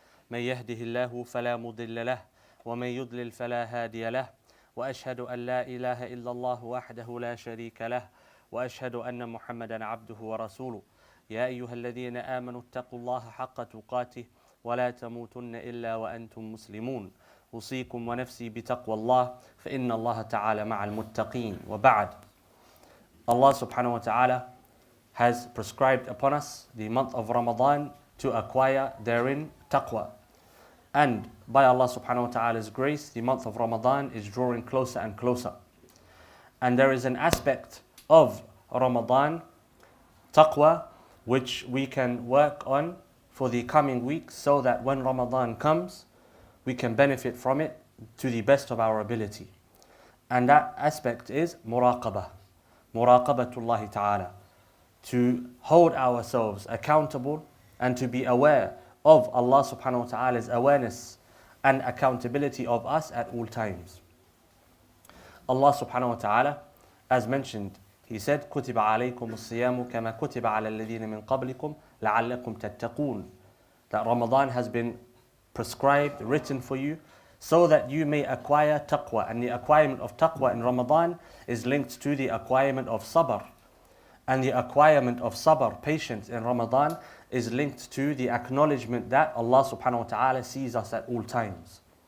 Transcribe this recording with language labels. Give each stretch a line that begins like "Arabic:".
Arabic: من يهده الله فلا مضل له ومن يضلل فلا هادي له، وأشهد أن لا إله إلا الله وحده لا شريك له، وأشهد أن محمدا عبده ورسوله. يا أيها الذين آمنوا اتقوا الله حق تقاته ولا تموتن إلا وأنتم مسلمون. أوصيكم ونفسي بتقوى الله فإن الله تعالى مع المتقين. وبعد.
English: Allah subhanahu wa ta'ala has prescribed upon us the month of Ramadan to acquire therein taqwa. And by Allah subhanahu wa ta'ala's grace, the month of Ramadan is drawing closer and closer. And there is an aspect of Ramadan, taqwa, which we can work on for the coming weeks so that when Ramadan comes, we can benefit from it to the best of our ability. And that aspect is muraqabah, muraqabatullahi ta'ala, to hold ourselves accountable and to be aware of Allah subhanahu wa ta'ala's awareness and accountability of us at all times. Allah subhanahu wa ta'ala, as mentioned, He said,
Arabic: كُتِبَ عَلَيْكُمُ الصِّيَامُ كَمَا كُتِبَ عَلَى الَّذِينَ مِنْ قَبْلِكُمْ لَعَلَّكُمْ تَتَّقُونَ.
English: That Ramadan has been prescribed, written for you, so that you may acquire taqwa. And the acquirement of taqwa in Ramadan is linked to the acquirement of sabr. and the acquirement of sabr, patience in Ramadan is linked to the acknowledgement that Allah subhanahu wa ta'ala sees us at all times.